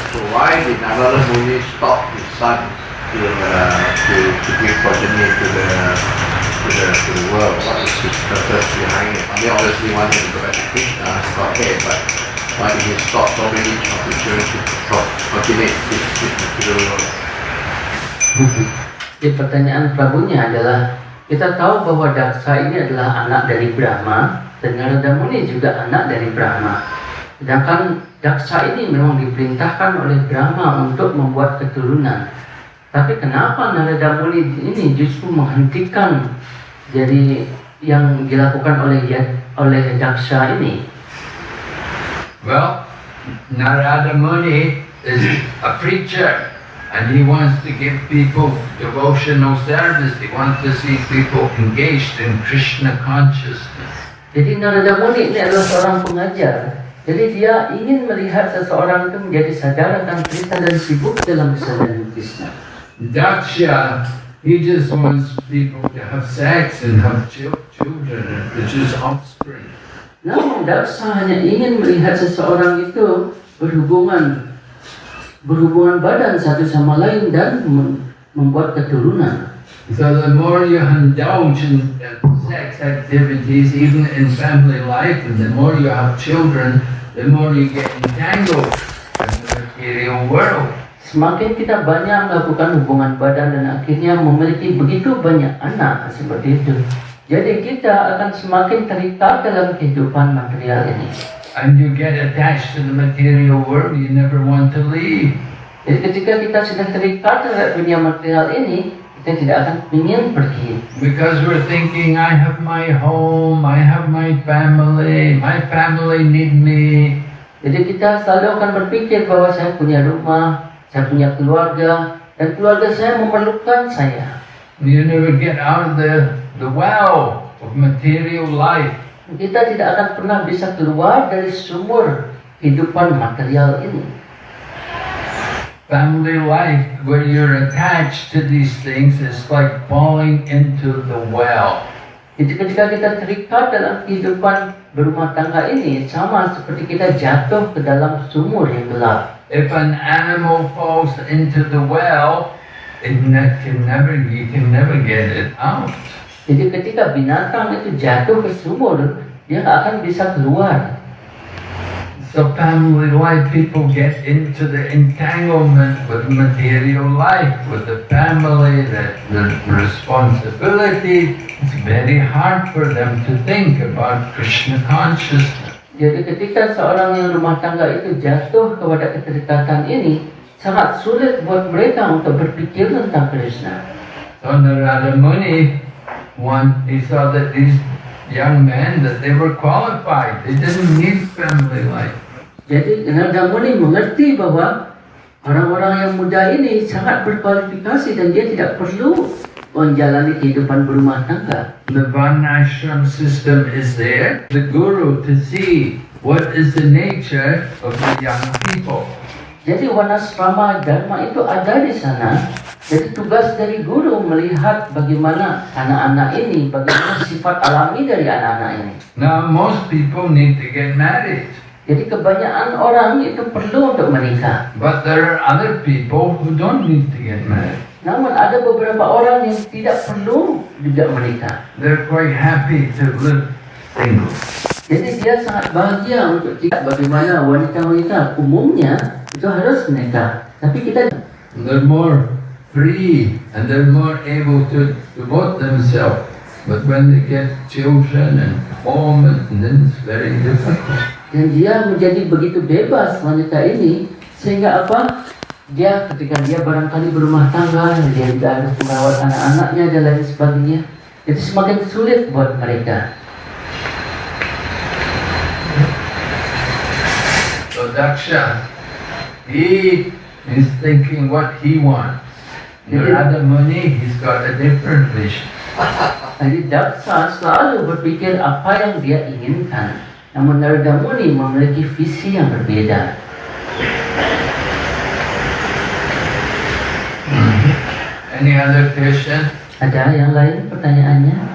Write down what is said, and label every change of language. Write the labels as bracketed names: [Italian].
[English] So why did Narada Muni stop his son to give progeny to the world? What is his purpose behind it? I mean, obviously wanted to go back to Krishna, okay, but why did he stop so many opportunities to populate this material world? [Indonesian] Jadi pertanyaan Prabunya adalah, kita tahu bahwa Daksa ini adalah anak dari Brahma dan Narada Muni juga anak dari Brahma. Sedangkan Daksa ini memang diperintahkan oleh Brahma untuk membuat keturunan. Tapi kenapa Narada Muni ini justru menghentikan dari yang dilakukan oleh Daksha ini? [English] Well, Narada Muni is a preacher and he wants to give people devotional service. He wants to see people engaged in Krishna consciousness. [Indonesian] Jadi Narada Muni ini adalah seorang pengajar. Jadi dia ingin melihat seseorang itu menjadi sadar akan Krishna dan sibuk dalam kesadaran Krishna. [English] Daksha, he just wants people to have sex and have children and produce offspring. [Indonesian] Namun Daksha hanya ingin melihat seseorang itu berhubungan badan satu sama lain dan membuat keturunan. [English] So the more you indulge in sex activities, even in family life, and the more you have children, the more you get entangled in the material world. [Indonesian] Semakin kita banyak melakukan hubungan badan dan akhirnya memiliki begitu banyak anak seperti itu, jadi kita akan semakin terikat dalam kehidupan material ini. [English] And you get attached to the material world, you never want to leave. [Indonesian] Jadi ketika kita sudah terikat terhadap dunia material ini, kita tidak akan ingin pergi. [English] Because we're thinking, I have my home, I have my family need me. [Indonesian] Jadi kita selalu akan berpikir bahwa saya punya rumah, saya punya keluarga, dan keluarga saya memerlukan saya. [English] You never get out of the well of material life. [Indonesian] Kita tidak akan pernah bisa keluar dari sumur kehidupan material ini. [English] Family life, where you're attached to these things, is like falling into the well. [Indonesian] Jadi ketika kita terikat dalam kehidupan berumah tangga ini, sama seperti kita jatuh ke dalam sumur yang gelap. [English] If an animal falls into the well, you can never get it out. [Indonesian] Jadi ketika binatang itu jatuh ke sumur, dia nggak akan bisa keluar. [English] So family life, people get into the entanglement with material life, with the family, the responsibility. It's very hard for them to think about Krishna consciousness. [Indonesian] Jadi ketika seorang yang rumah tangga itu jatuh kepada keterikatan ini, sangat sulit buat mereka untuk berpikir tentang Krishna. [English] So Narada Muni, he saw that these young men, that they were qualified. They didn't need family life. [Indonesian] Jadi Narada Muni mengerti bahwa orang-orang yang muda ini sangat berkualifikasi dan dia tidak perlu menjalani kehidupan berumah tangga. [English] The Varnashram system is there. The guru to see what is the nature of the young people. [Indonesian] Jadi Varnasrama Dharma itu ada di sana. Jadi tugas dari guru melihat bagaimana anak-anak ini, bagaimana sifat alami dari anak-anak ini. [English] Now most people need to get married. [Indonesian] Jadi kebanyakan orang itu perlu untuk menikah. [English] But there are other people who don't need to get married. [Indonesian] Namun ada beberapa orang yang tidak perlu juga menikah. [English] They're quite happy to live single. [Indonesian] Jadi dia sangat bahagia untuk tidak bagaimana wanita-wanita umumnya itu harus menikah. Tapi kita [English] They're more free and they're more able to devote themselves. But when they get children and home, and then it's very difficult. [Indonesian] dan dia menjadi begitu bebas wanita ini sehingga apa? Dia ketika dia barangkali berumah tangga, dia juga harus merawat anak-anaknya dan lain sebagainya. Itu semakin sulit buat mereka. [English] So Daksha, he is thinking what he wants. Narada Muni, he's got a different vision. [Indonesian] Jadi Daksa selalu berpikir apa yang dia inginkan. Namun Narada Muni memiliki visi yang berbeda. [English] Any other question? [Indonesian] Ada yang lain pertanyaannya?